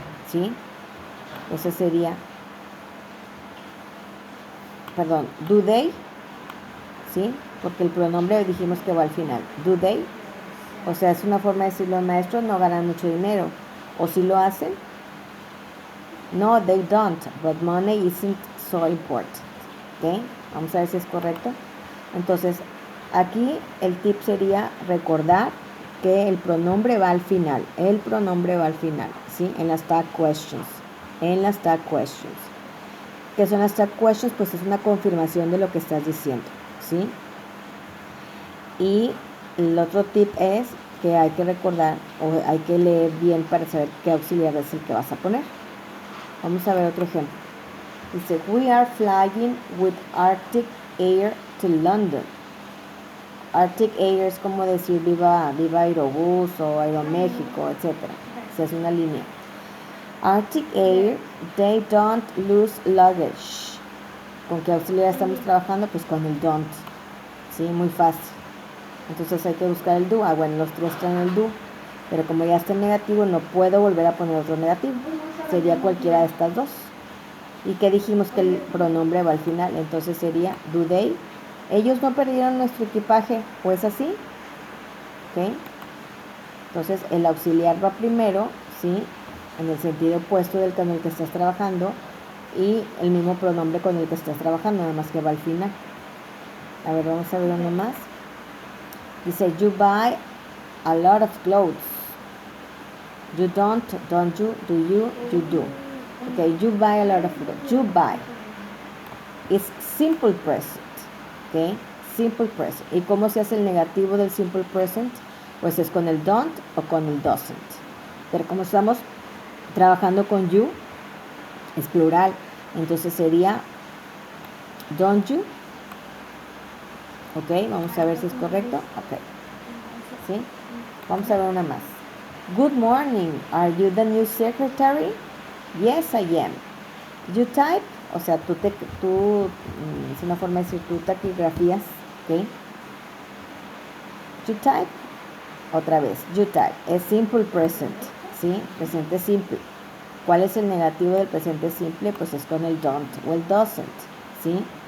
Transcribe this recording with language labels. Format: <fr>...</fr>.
<es>¿Sí? Ese sería</es> <en>do they, ¿sí?</en> <es>Porque el pronombre dijimos que va al final.</es> <en>Do they,</en> <es>o sea, es una forma de decir los maestros no ganan mucho dinero. ¿O si lo hacen?</es> <en>No, they don't, but money isn't so important.</en> <es>¿Ok? Vamos a ver si es correcto. Entonces, aquí el tip sería recordar que el pronombre va al final. El pronombre va al final, ¿sí? En las tag questions. En las tag questions. ¿Qué son las tag questions? Pues es una confirmación de lo que estás diciendo, ¿sí? Y el otro tip es que hay que recordar o hay que leer bien para saber qué auxiliar es el que vas a poner. Vamos a ver otro ejemplo.</es> <en>Dice, we are flying with Arctic Air to London.</en> <es>Arctic Air es como decir viva Aerobús o Aeroméxico, etc. Se hace una línea.</es> <en>Arctic Air, they don't lose luggage.</en> <es>¿Con qué auxiliar estamos trabajando? Pues con el don't. Sí, muy fácil. Entonces hay que buscar el do. Bueno, los tres traen el do. Pero como ya está en negativo, no puedo volver a poner otro negativo. Sería cualquiera de estas dos. ¿Y qué dijimos que el pronombre va al final? Entonces sería</es> <en>do they.</en> <es>Ellos no perdieron nuestro equipaje. ¿O es así? ¿Ok? Entonces el auxiliar va primero, ¿sí? En el sentido opuesto del con el que estás trabajando. Y el mismo pronombre con el que estás trabajando, nada más que va al final. A ver, vamos a ver uno más.</es> <en>Dice, you buy a lot of clothes. You don't you, do you do. Okay, you buy a lot of clothes. You buy. It's simple present. Okay, simple present.</en> <es>¿Y cómo se hace el negativo del simple present? Pues es con el don't o con el doesn't. Pero como estamos trabajando con you, es plural. Entonces sería</es> <en>don't you.</en> <es>Ok, vamos a ver si es correcto. Ok. ¿Sí? Vamos a ver una más.</es> <en>Good morning. Are you the new secretary? Yes, I am. You type,</en> <es>o sea, tú es una forma de decir tú taquigrafías. Ok.</es> <en>You type.</en> <es>Otra vez,</es> <en>you type.</en> <es>Es simple present. ¿Sí? Presente simple. ¿Cuál es el negativo del presente simple? Pues es con el don't o el doesn't. ¿Sí?</es>